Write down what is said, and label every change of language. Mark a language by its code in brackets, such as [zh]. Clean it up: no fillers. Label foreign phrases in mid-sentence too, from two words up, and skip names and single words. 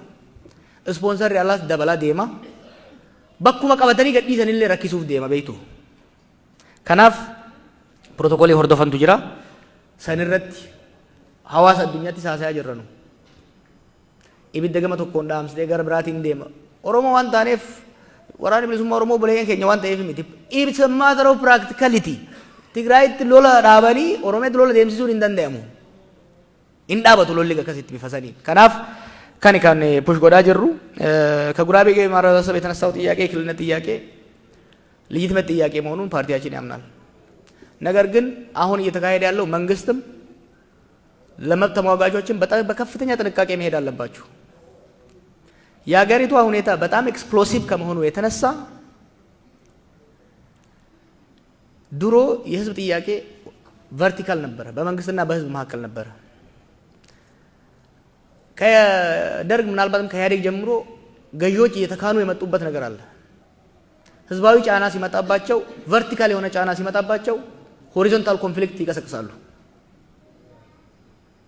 [om] Ispoonsarri alaas dabalaa deema. Bakkuma qabatanii gadhiisan illee rakkisuuf deema beektu. Kanaaf protookoolii hordofantu jira. San irratti hawaasa addunyaatti saasayaa jirranu. Ibidda gama tokkoon dhaamsitee gara biraatiin deema. Oromoo waan taaneef waraanni bilisummaa Oromoo buleeyyan keenya waan ta'eef miti. [en] It's a matter of practicality. [om] Tigraayitti lola dhaabanii Oromiyaatti lola deemsisuun hin danda'amu. Hin dhaabatu lolli akkasitti bifa sanii. Kanaaf kan push godhaa jirru [am] ከጉራቤ ማህበረሰብ የተነሳው ጥያቄ የክልልነት ጥያቄ ልጅትመት ጥያቄ መሆኑን ፓርቲያችን ያምናል። ነገር ግን አሁን እየተካሄደ ያለው መንግስትም ለመብት ተሟጋቾችን በጣም በከፍተኛ ጥንቃቄ መሄድ አለባችሁ። የሀገሪቷ ሁኔታ በጣም ኤክስፕሎሲቭ ከመሆኑ የተነሳ ድሮ የህዝብ ጥያቄ ቨርቲካል ነበረ፣ በመንግስትና በህዝብ መካከል ነበረ። ከደርግ ምናልባትም ከኢህአዴግ ጀምሮ ገዢዎች እየተካኑ የመጡበት ነገር አለ። ህዝባዊ ጫና ሲመጣባቸው ቨርቲካል የሆነ ጫና ሲመጣባቸው [en] horizontal conflict [am] ይቀሰቅሳሉ።